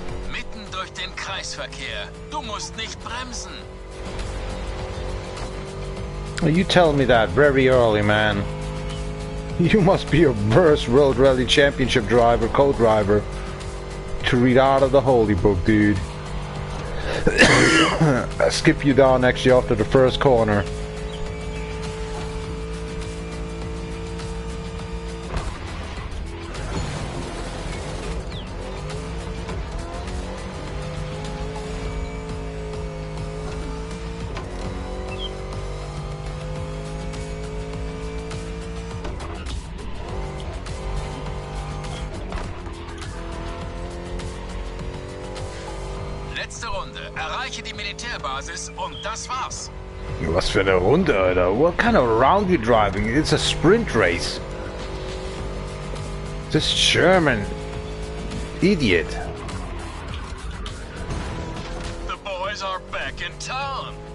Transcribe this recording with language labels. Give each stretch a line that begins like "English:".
German: Mitten durch den Kreisverkehr. Du musst nicht bremsen.
English: You tell me that very early, man. You must be a worst World Rally Championship driver, co-driver, to read out of the holy book, dude. I skip you down actually after the first corner.
German: Letzte Runde. Erreiche die Militärbasis und das war's. Was für eine Runde, Alter.
English: What kind of round you driving? It's a sprint race. This German idiot. The boys are back in town.